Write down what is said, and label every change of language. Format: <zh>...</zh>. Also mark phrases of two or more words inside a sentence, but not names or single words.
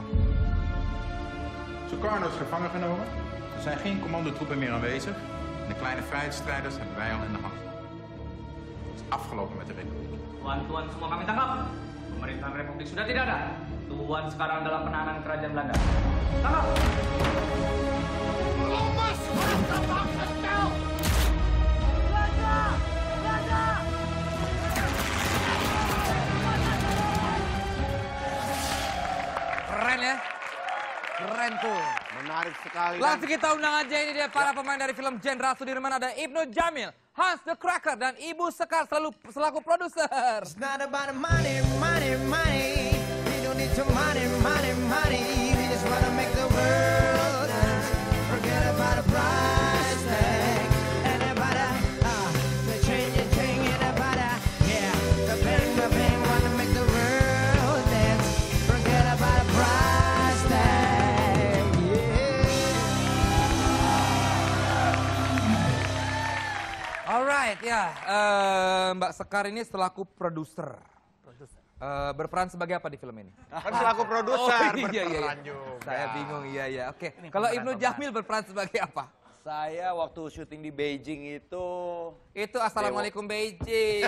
<nl>Sukarno is gevangen genomen. Er zijn geen commandotroepen meer aanwezig. En de kleine vrijheidsstrijders hebben wij al in de hand. Het is afgelopen met de Republiek.</nl> <id>Tuan-tuan semua kami tangkap. Pemerintahan Republik sudah tidak ada. Tuan sekarang dalam penahanan kerajaan Belanda. Tangkap! Keren ya? Keren tuh. Menarik sekali. Langsung kita undang aja ini dia para pemain dari film Jenderal Sudirman. Ada Ibnu Jamil, Hans the Cracker, dan Ibu Sekar selaku produser.</id> <en>It's not about money, money, money. We don't need to money, money, money. We just wanna make the world dance. Forget about a price tag. And about the change, and about yeah. The bang, wanna make the world dance. Forget about a price tag. Yeah.</en> <id>Alright ya, Mbak Sekar ini selaku produser. Berperan sebagai apa di film ini? Kan selaku produser iya. berperan juga. Saya bingung, iya. Oke, kalau Ibnu Jamil berperan sebagai apa? Saya waktu syuting di Beijing itu Assalamualaikum Beijing.</id>